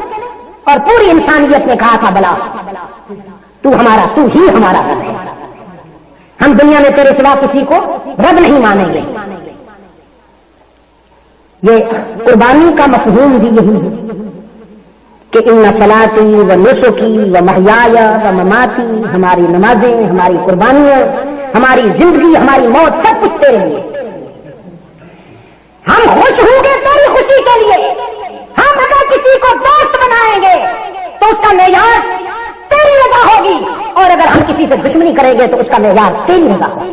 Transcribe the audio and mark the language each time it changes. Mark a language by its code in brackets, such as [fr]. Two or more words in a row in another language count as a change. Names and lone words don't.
[ur] اور پوری انسانیت نے کہا تھا بلا، تو ہی ہمارا رب ہے. ہم دنیا میں تیرے سوا کسی کو رب نہیں مانیں گے. یہ قربانی کا مفہوم بھی یہی ہے کہ [ar] ان صلاتی و نسکی و محیای و مماتی، [ur] ہماری نمازیں، ہماری قربانیاں، ہماری زندگی، ہماری موت، سب کچھ تیرے لیے. ہم خوش ہوں گے تیری خوشی کے لیے. ہم اگر کسی کو دوست بنائیں گے تو اس کا معیار تیری رضا ہوگی، اور اگر ہم کسی سے دشمنی کریں گے تو اس کا معیار تیری رضا ہوگی.